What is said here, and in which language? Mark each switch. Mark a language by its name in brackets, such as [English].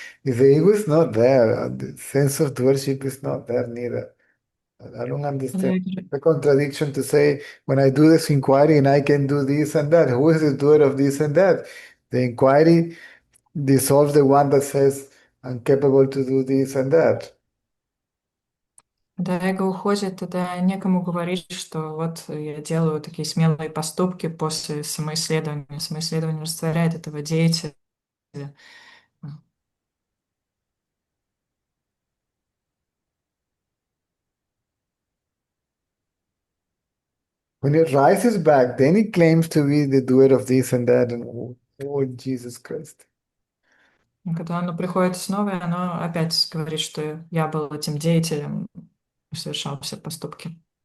[English] If the ego is not there, the sense of doership is not there neither. I don't [Russian] Когда [English] understand [Russian] я [English] the contradiction to say when I do this inquiry and I can do this and that. Who is the doer of this and that? The inquiry dissolves the one that says I'm capable to do this and that. [Russian] Когда эго уходит, тогда некому говорить, что вот я делаю такие смелые поступки после самоисследования. Самоисследование растворяет этого деятеля. [English] When it rises back, then it claims to be the doer of this and that. And oh Jesus Christ. [Russian] Когда оно приходит снова, оно опять говорит, что я был этим деятелем и совершал все поступки.